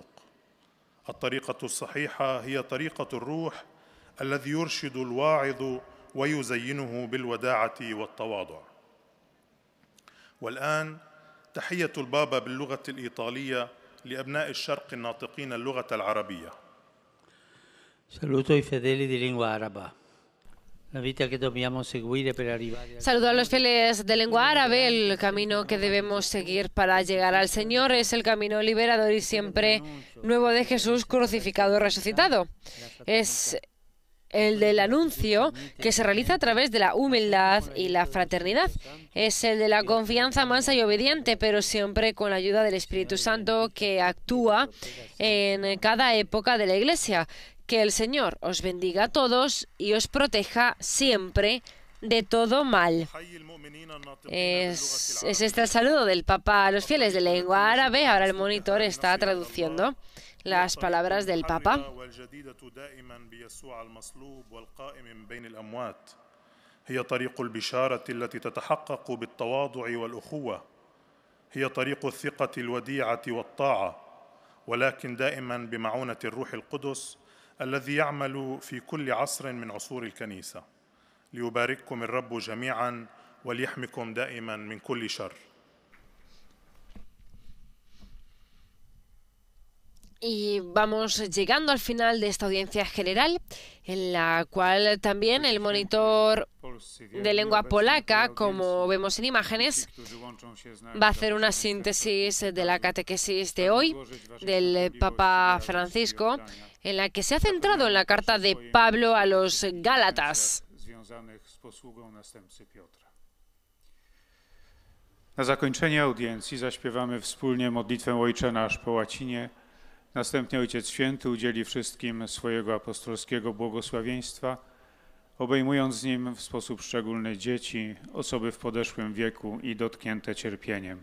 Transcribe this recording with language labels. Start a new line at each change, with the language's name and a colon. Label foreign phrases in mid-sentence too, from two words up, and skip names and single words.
Arabic: الطريقة الصحيحة هي طريقة الروح الذي يرشد الواعظ ويزينه بالوداعة والتواضع. والآن تحية البابا باللغة الإيطالية لأبناء الشرق الناطقين اللغة العربية.
Italian: Saluto i fedeli di lingua araba. La vita che dobbiamo seguire per arrivare.
Spanish: Saludo a los fieles de lengua árabe. El camino que debemos seguir para llegar al Señor es el camino liberador y siempre nuevo de Jesús crucificado y resucitado. Es el del anuncio que se realiza a través de la humildad y la fraternidad. Es el de la confianza mansa y obediente, pero siempre con la ayuda del Espíritu Santo que actúa en cada época de la Iglesia. Que el Señor os bendiga a todos y os proteja siempre de todo mal. Es este el saludo del Papa a los fieles de lengua árabe. Ahora el monitor está traduciendo las palabras del Papa.
Arabic: هي طريق البشارة التي تتحقق بالتواضع والأخوة هي طريق الثقة الوديعة والطاعة ولكن دائما بمعونة الروح القدس الذي يعمل في كل عصر من عصور الكنيسة ليبارككم الرب جميعا وليحمكم دائما من كل شر.
Spanish: Y vamos llegando al final de esta audiencia general, en la cual también el monitor de lengua polaca, como vemos en imágenes, va a hacer una síntesis de la catequesis de hoy del Papa Francisco, en la que se ha centrado en la carta de Pablo a los Gálatas.
Polish: Na zakończenie audiencji zaśpiewamy wspólnie modlitwę Ojcze Nasz po łacinie. Następnie Ojciec Święty udzieli wszystkim swojego apostolskiego błogosławieństwa obejmując nim w sposób szczególny dzieci, osoby w podeszłym wieku i dotknięte cierpieniem.